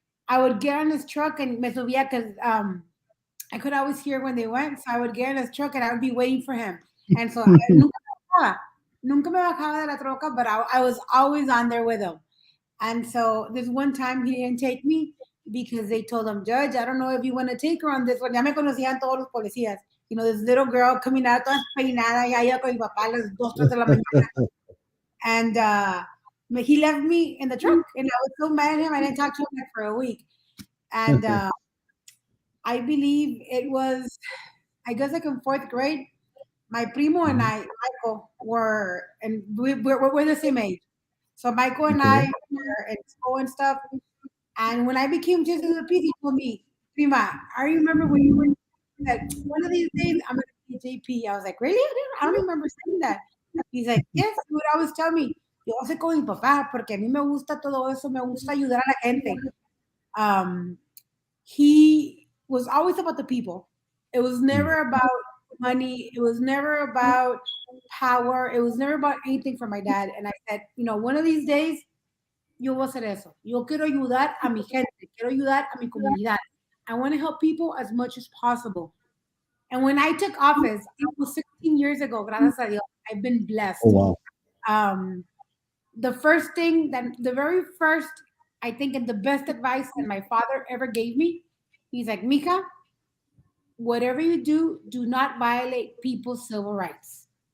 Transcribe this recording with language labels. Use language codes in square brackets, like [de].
[en] I would get on his truck and [es] me subía [en] because I could always hear when they went, so I would get in his truck and I would be waiting for him. And so [es] nunca me bajaba de la troca, [en] but I was always on there with him. And so this one time he didn't take me because they told him, Judge, I don't know if you want to take her on this one. [es] Ya me conocían todos los policías. [en] This little girl coming out [es] toda peinada, ya iba con mi papá a las 2, 3 de la mañana. [en] And he left me in the truck. And I was so mad at him. I didn't talk to him like for a week. And I believe it was, I guess like in fourth grade, my primo and I, Michael, and we're the same age. So Michael and I okay. were in school and stuff. And when I became just a peace, he told me, Prima, I remember when you were that one of these days I'm gonna be a JP. I was like, really? I don't remember saying that. He's like, yes, he would always tell me, [es] yo sé con mi papá, porque a mí me gusta todo eso, me gusta ayudar a la gente. [en] Um, he was always about the people. It was Mm. never about money. It was never about power. It was never about anything for my dad. And I said, one of these days [es] yo voy a hacer eso. Yo quiero ayudar a mi gente. Quiero ayudar a mi comunidad. [en] I want to help people as much as possible. And when I took office, almost 16 years ago, [es] gracias a Dios, [en] I've been Oh blessed. wow. Um, the very first, I think, and the best advice that my father ever gave me, he's like, Mika, whatever you do, do not violate people's civil rights.